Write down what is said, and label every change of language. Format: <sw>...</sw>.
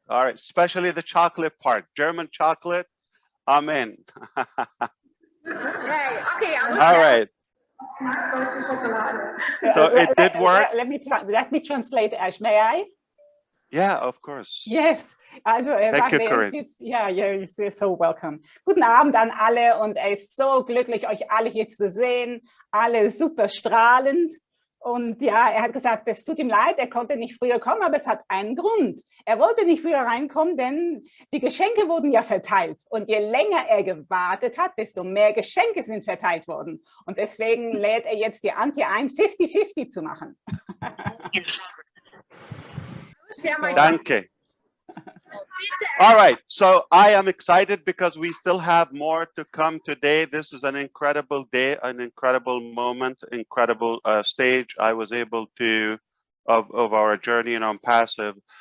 <en>All right, especially the chocolate part. German chocolate, I'm in. Okay, all right. So it did work. Let me translate, Ash. May I? Yeah, of course. Yes.</en> <de>Also ja,</de> <en>you're so welcome.</en> <de>Guten Abend an alle, und er ist so glücklich, euch alle hier zu sehen. Alle super strahlend. Und ja, er hat gesagt, es tut ihm leid, er konnte nicht früher kommen, aber es hat einen Grund. Er wollte nicht früher reinkommen, denn die Geschenke wurden ja verteilt. Und je länger er gewartet hat, desto mehr Geschenke sind verteilt worden. Und deswegen lädt er jetzt die Antje ein, 50-50 zu machen. Danke.</de> <en>All right, so I am excited because we still have more to come today. This is an incredible day, an incredible moment, incredible stage I was able to of our journey in ONPASSIVE.</en>